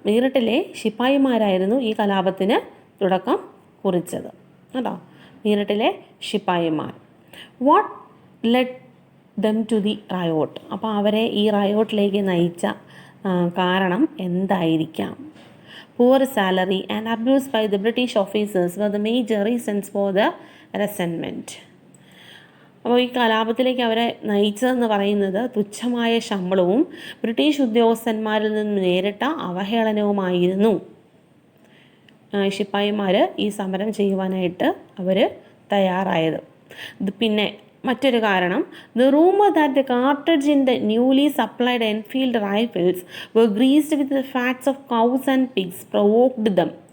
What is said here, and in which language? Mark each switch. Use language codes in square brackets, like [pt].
[ml] മീററ്റിലെ ശിപ്പായിമാരായിരുന്നു ഈ കലാപത്തിന് തുടക്കം കുറിച്ചത് കേട്ടോ. മീററ്റിലെ ശിപ്പായിമാർ. [en] What led them to the riot. [ml] അപ്പോൾ അവരെ ഈ റയോട്ടിലേക്ക് നയിച്ച കാരണം എന്തായിരിക്കാം? [en] Poor salary and abuse by the British officers were the major reasons for the resentment. [ml] അപ്പോൾ ഈ കലാപത്തിലേക്ക് അവരെ നയിച്ചതെന്ന് പറയുന്നത് തുച്ഛമായ ശമ്പളവും ബ്രിട്ടീഷ് ഉദ്യോഗസ്ഥന്മാരിൽ നിന്ന് നേരിട്ട അവഹേളനവുമായിരുന്നു. ശിപ്പായിമാർ ഈ സമരം ചെയ്യുവാനായിട്ട് അവർ തയ്യാറായത്. പിന്നെ മറ്റൊരു കാരണം, [en] The rumour that the cartridge in the newly supplied Enfield rifles were greased with the fats of cows and pigs provoked them.